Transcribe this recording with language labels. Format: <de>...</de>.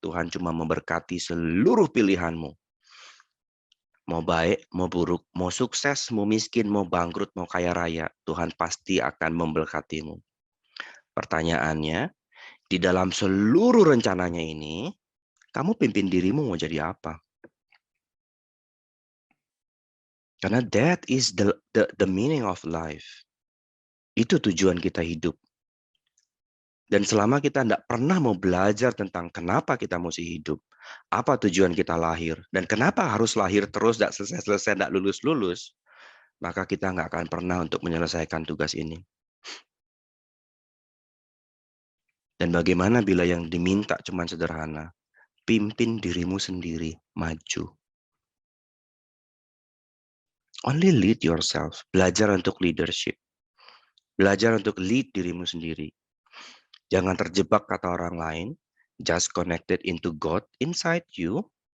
<id>Tuhan cuma memberkati seluruh pilihanmu. Mau baik, mau buruk, mau sukses, mau miskin, mau bangkrut, mau kaya raya. Tuhan pasti akan memberkatimu. Pertanyaannya, di dalam seluruh rencananya ini, kamu pimpin dirimu mau jadi apa?</id> <en>Karena that is the meaning of life.</en> <id>Itu tujuan kita hidup. Dan selama kita tidak pernah mau belajar tentang kenapa kita mesti hidup, apa tujuan kita lahir, dan kenapa harus lahir terus, tidak selesai-selesai, tidak lulus-lulus, maka kita nggak akan pernah untuk menyelesaikan tugas ini. Dan bagaimana bila yang diminta cuma sederhana? Pimpin dirimu sendiri, maju.</id> <en>Only lead yourself.</en> <id>Belajar untuk leadership. Belajar untuk</id> <en>lead</en> <id>dirimu sendiri. Jangan terjebak kata orang lain.</id> <en>Just connected into God inside you.</en>